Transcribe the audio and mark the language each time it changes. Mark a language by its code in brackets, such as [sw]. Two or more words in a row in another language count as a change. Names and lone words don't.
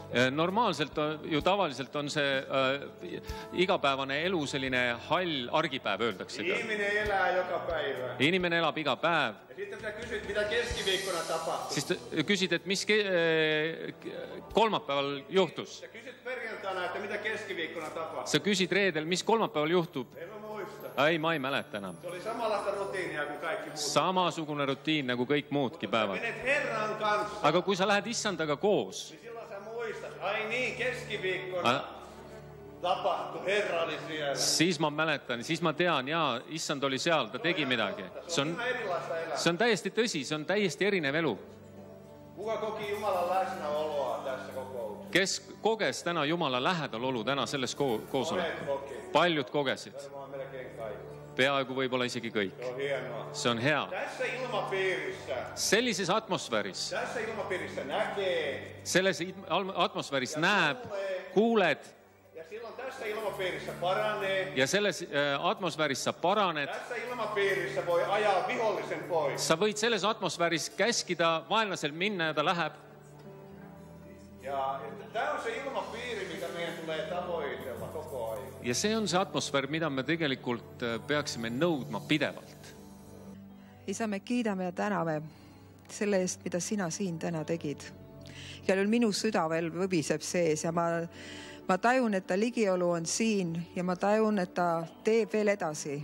[et] Normaalselt tavaliselt on see igapäevane elu selline hall argipäev, öeldakse. [fi] Ihminen elää joka päivä. [et] Inimene elab iga päev. [fi] Ja sitten sä kysyt, mitä keskiviikkona tapahtui. [et] Siis küsid, et mis kolmapäeval juhtus. [fi] Sä kysyt perjantaina, että mitä keskiviikkona tapahtui. [et] Sa küsid reedel, mis kolmapäeval juhtub. [fi] En mä muista. [et] Ei, ma ei mäleta enam. [fi] Se oli samanlaista rutiinia kuin kaikki muut. [et] Samasugune rutiin nagu kõik muudki [fi] Sä [et] päevad. [fi] menet Herran kanssa. [et] Aga kui sa lähed Issandaga koos, [fi] Niin silloin sä muistat, ai niin, keskiviikkona tapahtui, Herra oli siellä. [et] siis ma mäletan, siis ma tean, jaa, Issand oli seal, ta tegi midagi. [fi] Se on ihan erilaista elämää. [et] See on täiesti tõsi, see on täiesti erinev elu. [fi] Kuka koki Jumalan läsnäoloa tässä kokouksessa? [et] Kes koges täna Jumala lähedalolu täna selles koosolekul? [fi] Monet koki. [et] Paljud kogesid. [fi] Varmaan melkein kaikki. [et] peaaegu võib-olla isegi kõik. [fi] Se on hienoa. [et] See on hea. [fi] Tässä ilmapiirissä, [et] Sellises atmosfääris, [fi] näkee [et] selles atmosfääris näeb, kuuled [fi] ja silloin tässä ilmapiirissä paranee. [et] ja selles atmosfääris sa paraned. [fi] Tässä ilmapiirissä voi ajaa vihollisen pois. [et] Sa võid selles atmosfääris käskida vaenlasel minna ja ta läheb. [fi] Ja tämä on se ilmapiiri, mitä meidän tulee tavoitella koko ajan. [et] Ja see on see atmosfäär, mida me tegelikult peaksime nõudma pidevalt. isa, me kiidame ja täname selle eest, mida sina siin täna tegid. Ja nüüd minu süda veel võbiseb sees ja ma tajun, et ta ligiolu on siin ja ma tajun, et ta teeb veel edasi.